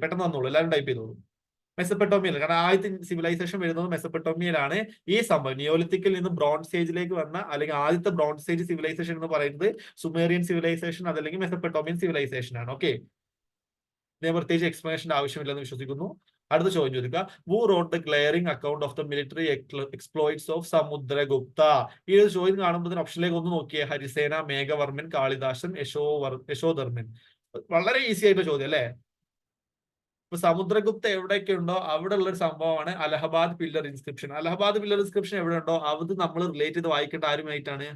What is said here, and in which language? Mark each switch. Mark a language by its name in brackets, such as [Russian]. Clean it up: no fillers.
[Malayalam] പെട്ടെന്ന് വന്നോളൂ, എല്ലാവരും ടൈപ്പ് ചെയ്തോളൂ. മെസപ്പൊട്ടോമിയയിൽ, കാരണം ആദ്യത്തെ സിവിലൈസേഷൻ വരുന്നത് മെസപ്പൊട്ടോമിയയിലാണ്. ഈ സംഭവം നിയോലിത്തിക്കിൽ നിന്ന് ബ്രോൺസ് ഏജിലേക്ക് വന്ന അല്ലെങ്കിൽ ആദ്യത്തെ ബ്രോൺസ് ഏജ് സിവിലൈസേഷൻ എന്ന് പറയുന്നത് സുമേറിയൻ സിവിലൈസേഷൻ അതല്ലെങ്കിൽ മെസപ്പൊട്ടോമിയൻ സിവിലൈസേഷൻ ആണ്. ഓക്കെ, ഇതിന് പ്രത്യേകിച്ച് എക്സ്പ്ലനേഷന്റെ ആവശ്യമില്ലെന്ന് വിശ്വസിക്കുന്നു. അടുത്ത ചോദ്യം ചോദിക്കുക, [English] who wrote the glaring account of the military exploits of Samudragupta? [Malayalam] ഈ ഒരു ചോദ്യം കാണുമ്പോൾ ഓപ്ഷനിലേക്ക് ഒന്ന് നോക്കിയേ. ഹരിസേന, മേഘവർമ്മൻ, കാളിദാസൻ, യശോധർമ്മൻ. വളരെ ഈസി ആയിട്ടുള്ള ചോദ്യം അല്ലെ. ഇപ്പൊ സമുദ്രഗുപ്ത എവിടെയൊക്കെ ഉണ്ടോ അവിടെ ഉള്ള ഒരു സംഭവമാണ് Allahabad pillar inscription. Allahabad pillar inscription എവിടെ ഉണ്ടോ അത് നമ്മൾ റിലേറ്റ് ചെയ്ത് വായിക്കേണ്ട ആരുമായിട്ടാണ്?